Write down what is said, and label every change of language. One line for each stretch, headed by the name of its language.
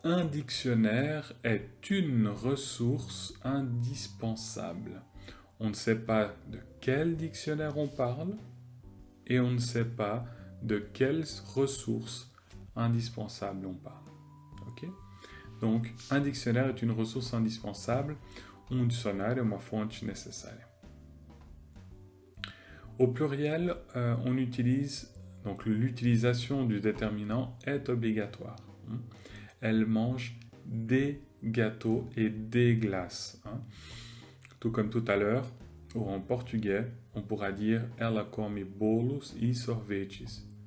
French: Un dictionnaire est une ressource indispensable. On ne sait pas de quel dictionnaire on parle et on ne sait pas de quelles ressources indispensables on parle. Ok? Donc, un dictionnaire est une ressource indispensable.
Portuguese: Um dicionário é uma fonte necessária.
French: Au pluriel, on utilise, donc l'utilisation du déterminant est obligatoire. Elle mange des gâteaux et des glaces. Tout comme tout à l'heure, ou en portugais, on pourra dire
Portuguese: ela come bolos e sorvetes.